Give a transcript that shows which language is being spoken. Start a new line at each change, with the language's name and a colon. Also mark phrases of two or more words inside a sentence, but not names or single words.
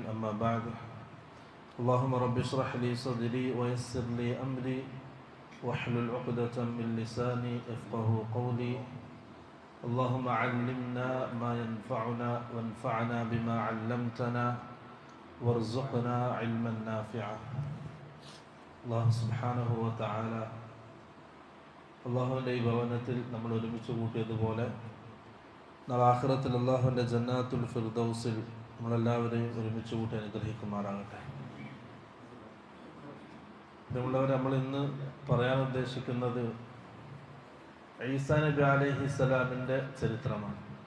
Arabic: أما بعد اللهم رب اشرح لي صدري ويسر لي أمري واحلل عقدة من لساني يفقه قولي اللهم علمنا ما ينفعنا وانفعنا بما علمتنا وارزقنا علما نافعا الله سبحانه وتعالى
Malayalam: അള്ളാഹുവിൻ്റെ ഈ ഭവനത്തിൽ നമ്മൾ ഒരുമിച്ച് കൂട്ടിയതുപോലെ നാളെ ആഖിറത്തിൽ അള്ളാഹുവിൻ്റെ ജന്നാത്തുൽ ഫിർദൗസിൽ നമ്മളെല്ലാവരെയും ഒരുമിച്ച് കൂട്ടി അനുഗ്രഹിക്കുമാറാകട്ടെ. പ്രിയമുള്ളവരെ, നമ്മൾ ഇന്ന് പറയാൻ ഉദ്ദേശിക്കുന്നത് ഈസാ നബി അലൈഹിസ്സലാമിൻ്റെ ചരിത്രമാണ്.